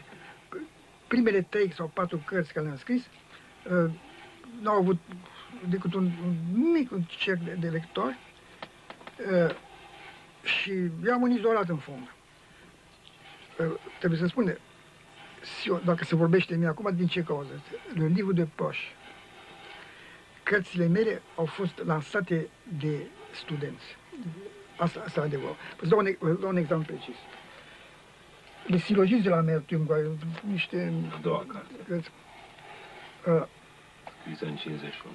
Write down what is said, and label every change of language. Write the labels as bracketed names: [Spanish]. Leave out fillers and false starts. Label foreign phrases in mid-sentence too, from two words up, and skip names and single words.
[Romanian] Primele 3 sau 4 cărți care le-am scris n-au avut decât un mic cerc de lectori și i-am izolat în fond. Trebuie să spune, dacă se vorbește de mine acum, din ce cauză? Le livre de poche. Cărțile mele au fost lansate de studenți. Asta e adevărul. Vă dau un exemplu precis. Le silogistes de la Amertume, niște... A doua carte. Scrisă în 51.